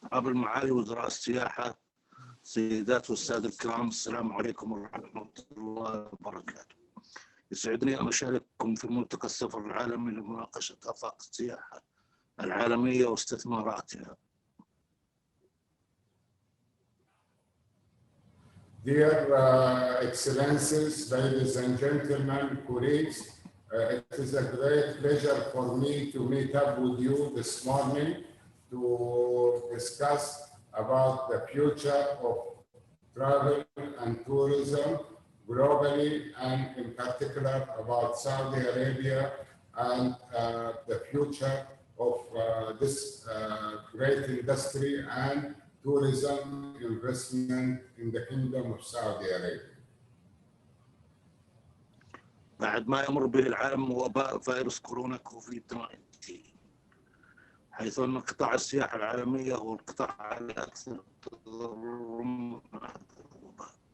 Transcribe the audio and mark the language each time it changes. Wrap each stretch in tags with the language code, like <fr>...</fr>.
<ar>قبل معالي وزراء السياحة سيدات والسادة الكرام، السلام عليكم ورحمة الله وبركاته. يسعدني أن أشارككم في ملتقى السفر العالمي لمناقشة آفاق السياحة العالمية واستثماراتها.</ar> <en>Dear Excellencies, ladies and gentlemen, colleagues, it is a great pleasure for me to meet up with you this morning to discuss about the future of travel and tourism globally, and in particular about Saudi Arabia and the future of this great industry and tourism investment in the Kingdom of Saudi Arabia.</en> <ar>بعد ما يمر به العالم وباء فيروس كورونا كوفيد-19، حيث أن قطاع السياحة العالمية هو القطاع الأكثر تضرراً من هذا الوباء.</ar>